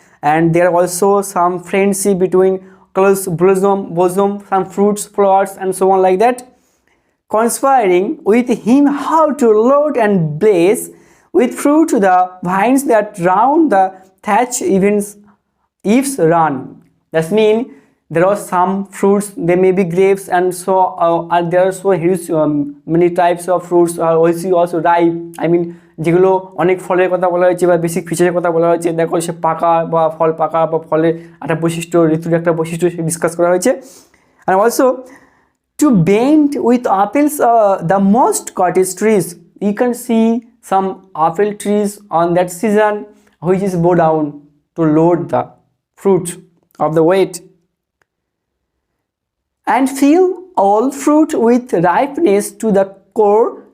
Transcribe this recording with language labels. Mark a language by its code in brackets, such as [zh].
[en] And there are also some friendship between close bosom, some fruits, flowers, and so on like that, conspiring with him how to load and blaze with fruit the vines that round the thatch eaves run. That means there are some fruits, they may be grapes, and so there are so huge many types of fruits are also ripe. I mean [bn] যেগুলো অনেক ফলের কথা বলা হয়েছে বা basic ফিচারের কথা বলা হয়েছে, দেখো সে পাকা বা ফল পাকা বা ফলের একটা বৈশিষ্ট্য, ঋতুর একটা বৈশিষ্ট্য সে ডিসকাস করা হয়েছে। [en] And also to bend with apples, the most cottage trees, you can see some apple trees on that season which is bow down to load the fruit of the weight, and fill all fruit with ripeness to the core.